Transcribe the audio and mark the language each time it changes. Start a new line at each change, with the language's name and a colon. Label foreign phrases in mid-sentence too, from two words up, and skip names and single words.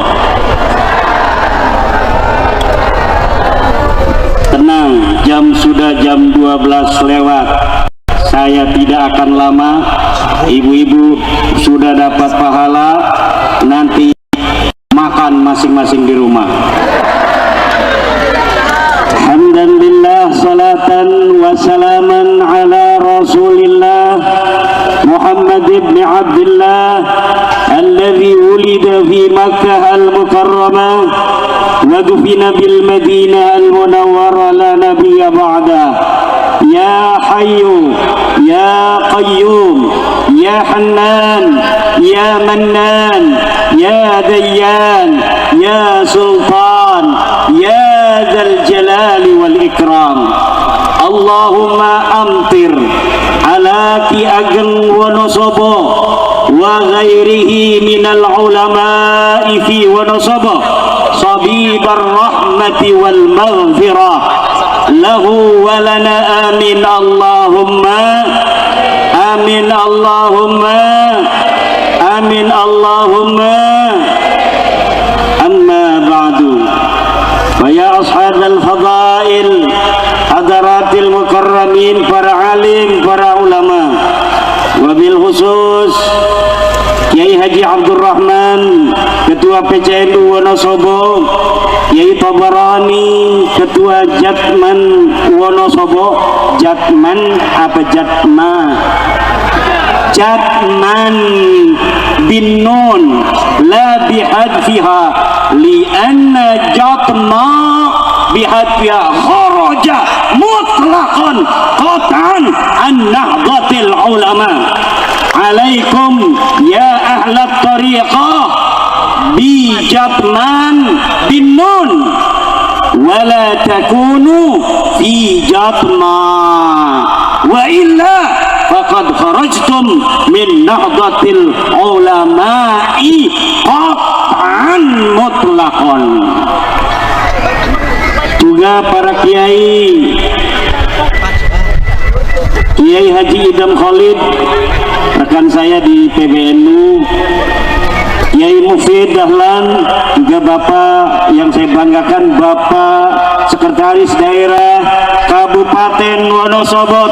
Indonesian: Tenang, sudah jam 12 lewat. Saya tidak akan lama. Ibu-ibu sudah dapat pahala, nanti makan masing-masing di rumah.
Arabic: الحمد لله، صلاة وسلاما على رسول الله محمد بن عبد الله الذي ولد في مكة المكرمة ودفن بالمدينة المنورة لا نبي بعد. يا حي يا قيوم يا حنان يا منان يا ديان يا سلطان يا ذا الجلال والإكرام. اللهم أمطر على Ki Ageng Wonosobo وغيره من العلماء في Wonosobo سبائب الرحمة والمغفرة له ولنا. آمين اللهم آمين اللهم آمين اللهم. أما بعد، فيا أصحاب الفضائل حضرات المكرمين,
Indonesian: para alim, para ulama,
Arabic: وبالخصوص
Indonesian: Kiai Haji Abdul Rahman, Ketua PCNU Wonosobo, Kiai Tabarani, Ketua Jatman Wonosobo.
Arabic: Jatman apa Jatma? Jatman بالنون لا بحذفها لأن Jatma بحذفها خرج مطلقا قطعا عن نهضة العلماء. عليكم يا أهل الطريقة بـJatman بالنون ولا تكونوا في Jatma وإلا فقد خرجتم من نهضة العلماء قطعا مطلقا.
Indonesian: Juga para kiai, Kiai Haji Idam Khalid, rekan saya di PBNU, Kiai Mufid Dahlan, juga Bapak yang saya banggakan, Bapak Sekretaris Daerah Kabupaten Wonosobo.